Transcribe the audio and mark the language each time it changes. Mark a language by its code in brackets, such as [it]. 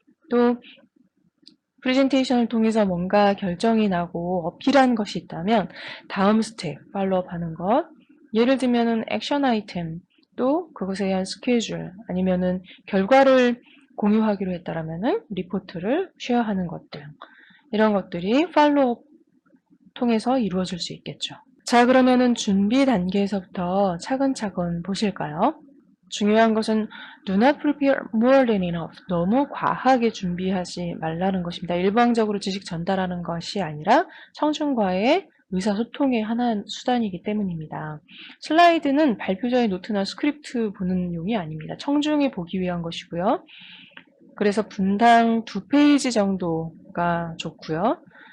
[ko] 또 프레젠테이션을 통해서 뭔가 결정이 나고 어필한 것이 있다면 다음 스텝 팔로우업 하는 것, 예를 들면은 액션 아이템, 또 그것에 대한 스케줄, 아니면은 결과를 공유하기로 했다라면은 리포트를 쉐어하는 것들, 이런 것들이 팔로우업 통해서 이루어질 수 있겠죠. 자, 그러면은 준비 단계에서부터 차근차근 보실까요? 중요한 것은 [en] do not prepare more than enough. [ko] 너무 과하게 준비하지 말라는 것입니다. 일방적으로 지식 전달하는 것이 아니라 청중과의 의사소통의 하나의 수단이기 때문입니다. 슬라이드는 발표자의 노트나 스크립트 보는 용이 아닙니다. 청중이 보기 위한 것이고요. 그래서 분당 2페이지 정도가 좋고요.